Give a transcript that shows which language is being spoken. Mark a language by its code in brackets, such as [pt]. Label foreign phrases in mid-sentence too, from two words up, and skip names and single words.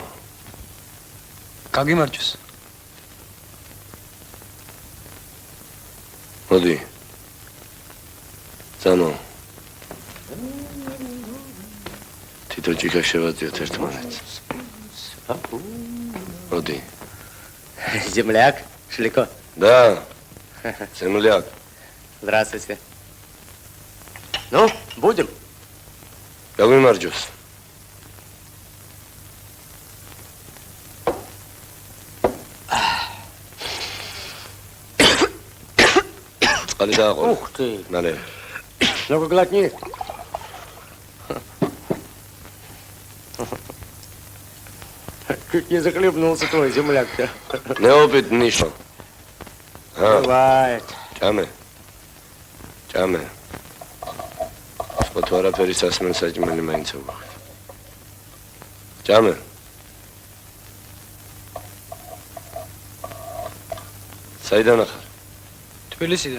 [ka] გაგიმარჯოს. მოდი. ძანო. თითო ჭიქა შევაძიოთ ერთმანეთს. მოდი. [ru] Земляк, Шлико. Да. Земляк. Здравствуйте. Ну, будем. [ka] გაგიმარჯოს. წყალი დააყოლე. [ru] Ух ты. [ka] მალე. [ru] Ну-ка глотни. Чуть не захлебнулся твой земляк-то. Неопыт нищо. Бывает. [ka] Ჭამე. სპოთო არაფერი სასმენ საჭმელი მაინც აქვს. ჭამე. საიდან ახარ? თბილისიდან.